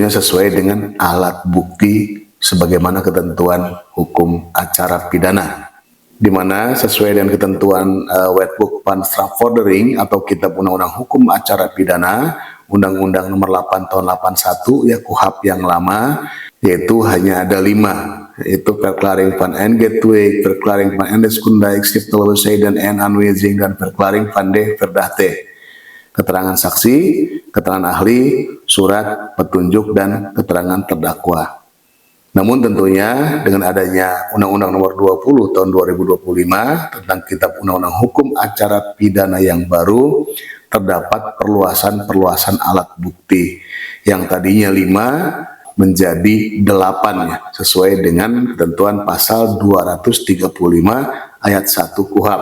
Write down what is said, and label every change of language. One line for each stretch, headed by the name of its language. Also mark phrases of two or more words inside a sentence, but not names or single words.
Indonesian: sesuai dengan alat bukti sebagaimana ketentuan hukum acara pidana, di mana sesuai dengan ketentuan Wetboek van Strafvordering atau Kitab Undang-Undang Hukum Acara Pidana, Undang-Undang Nomor 8 Tahun 81, ya, KUHP yang lama, yaitu hanya ada 5, yaitu
Dutch: Verklaring van Engetweg, Verklaring van Endeskundijk, Schriftelijkheid en Aanwijzing,
Indonesian: dan
Dutch: Verklaring van de Verdachte.
Indonesian: Keterangan saksi, keterangan ahli, surat petunjuk, dan keterangan terdakwa. Namun tentunya dengan adanya Undang-Undang Nomor 20 Tahun 2025 tentang Kitab Undang-Undang Hukum Acara Pidana yang baru, terdapat perluasan alat bukti yang tadinya 5 menjadi 8, ya, sesuai dengan ketentuan pasal 235 ayat 1 KUHP.